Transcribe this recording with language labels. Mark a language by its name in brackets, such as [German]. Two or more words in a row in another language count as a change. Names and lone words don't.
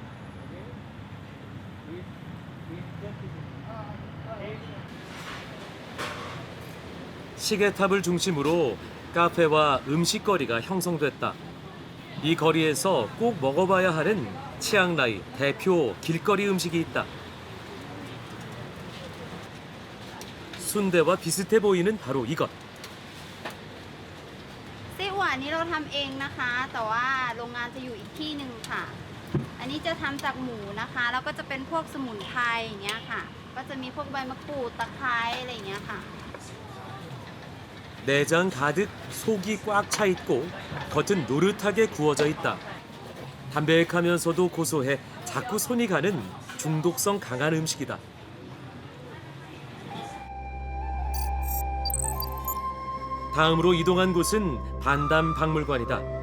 [Korean] 시계탑을 중심으로 카페와 음식거리가 형성됐다. 이 거리에서 꼭 먹어봐야 하는 치앙라이 대표 길거리 음식이 있다. 순대와 비슷해 보이는 바로 이것. [Thai] ไส้อั่วอันนี้เราทำเองนะคะแต่ว่าโรงงานจะอยู่อีกที่หนึ่งค่ะอันนี้จะทำจากหมูนะคะแล้วก็จะเป็นพวกสมุนไพรอย่างเงี้ยค่ะก็จะมีพวกใบมะกรูดตะไคร้อะไรอย่างเงี้ยค่ะ [Korean] 내장 가득 속이 꽉 차 있고 겉은 노릇하게 구워져 있다. 담백하면서도 고소해 자꾸 손이 가는 중독성 강한 음식이다. 다음으로 이동한 곳은 반담 박물관이다.